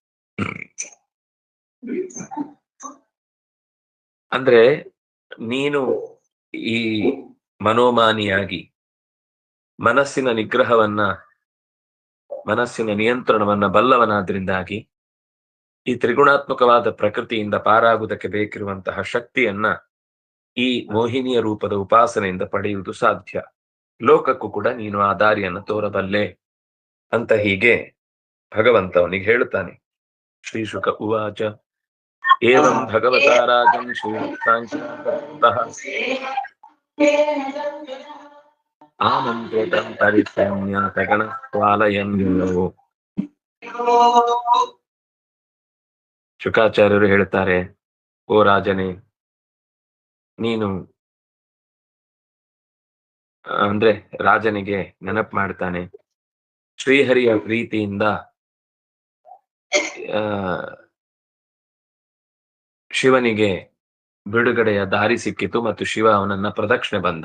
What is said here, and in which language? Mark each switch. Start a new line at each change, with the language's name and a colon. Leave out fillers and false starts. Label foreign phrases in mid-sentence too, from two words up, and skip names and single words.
Kannada: ಅಂದ್ರೆ ನೀನು ಈ ಮನೋಮಾನಿಯಾಗಿ ಮನಸ್ಸಿನ ನಿಯಂತ್ರಣವನ್ನ ಬಲ್ಲವನಾದ್ರಿಂದಾಗಿ ಈ ತ್ರಿಗುಣಾತ್ಮಕವಾದ ಪ್ರಕೃತಿಯಿಂದ ಪಾರಾಗುವುದಕ್ಕೆ ಬೇಕಿರುವಂತಹ ಶಕ್ತಿಯನ್ನ ಈ ಮೋಹಿನಿಯ ರೂಪದ ಉಪಾಸನೆಯಿಂದ ಪಡೆಯುವುದು ಸಾಧ್ಯ. ಲೋಕಕ್ಕೂ ಕೂಡ ನೀನು ಆ ದಾರಿಯನ್ನು ತೋರಬಲ್ಲೆ ಅಂತ ಹೀಗೆ ಭಗವಂತ ಅವನಿಗೆ ಹೇಳುತ್ತಾನೆ.
Sanskrit: ಶ್ರೀ ಶುಕ ಉವಾಚ ಏವಂ ಭಗವತಾ ರಾಜಂ ಶ್ರೀಯುಕ್ತಾಂತಃ ಆಮಂತ್ರಿತಂ ಪರಿತ್ಯಜ್ಯ ಸಗಣಸ್ತ್ವಾಲಯಂ ಯಯೌ.
Kannada: ಶುಕಾಚಾರ್ಯರು ಹೇಳ್ತಾರೆ, ಓ ರಾಜನೇ, ನೀನು ಅಂದ್ರೆ ರಾಜನಿಗೆ ನೆನಪು ಮಾಡ್ತಾನೆ, ಶ್ರೀಹರಿಯ ಪ್ರೀತಿಯಿಂದ ಶಿವನಿಗೆ ಬಿಡುಗಡೆಯ ದಾರಿ ಸಿಕ್ಕಿತು ಮತ್ತು ಶಿವ ಅವನನ್ನ ಪ್ರದಕ್ಷಿಣೆ ಬಂದ.